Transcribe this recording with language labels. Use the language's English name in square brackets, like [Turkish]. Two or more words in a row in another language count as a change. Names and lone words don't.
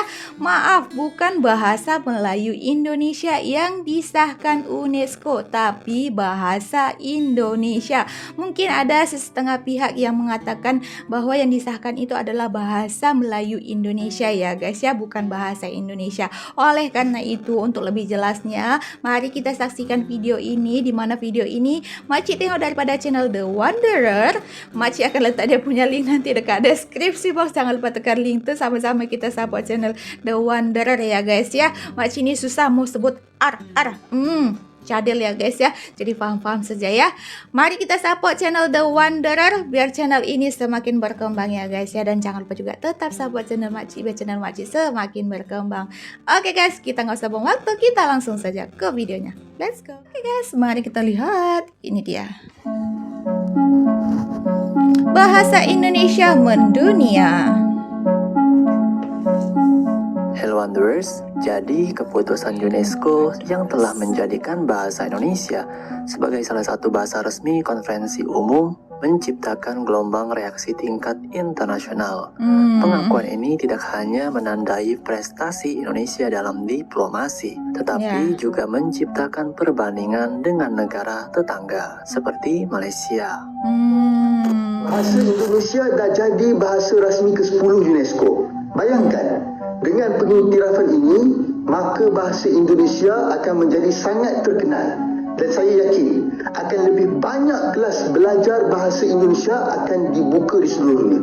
[Malay] Maaf, bukan bahasa Melayu Indonesia yang disahkan UNESCO, tapi bahasa Indonesia. Mungkin ada setengah pihak yang mengatakan bahwa yang disahkan itu adalah bahasa Melayu Indonesia ya guys ya, bukan bahasa Indonesia. Oleh karena itu, untuk lebih jelasnya, mari kita saksikan video ini, di mana video ini Makcik tengok daripada channel The Wanderer. Makcik akan letak dia punya link nanti dekat deskripsi box. Jangan lupa tekan link tu, sama-sama kita support channel The Wanderer ya guys ya. Makcik ni susah mau sebut cadel ya guys ya, jadi faham-faham saja ya. Mari kita support channel The Wanderer biar channel ini semakin berkembang ya guys ya. Dan jangan lupa juga tetap support channel Makcik biar channel Makcik semakin berkembang. [Indonesian] Oke guys, kita nggak usah buang waktu, kita langsung saja ke videonya. [English] Let's go. [Indonesian] Oke guys, mari kita lihat. Ini dia, bahasa Indonesia mendunia. Hello Wanderers, jadi keputusan UNESCO yang telah menjadikan bahasa Indonesia sebagai salah satu bahasa resmi konferensi umum menciptakan gelombang reaksi tingkat internasional. Pengakuan ini tidak hanya menandai prestasi Indonesia dalam diplomasi, tetapi juga menciptakan perbandingan dengan negara tetangga seperti Malaysia. [Malay] Bahasa Indonesia dah jadi bahasa rasmi ke-10 UNESCO. Bayangkan, dengan pengiktirafan ini, maka bahasa Indonesia akan menjadi sangat terkenal. Dan saya yakin akan lebih banyak kelas belajar bahasa Indonesia akan dibuka di seluruh dunia.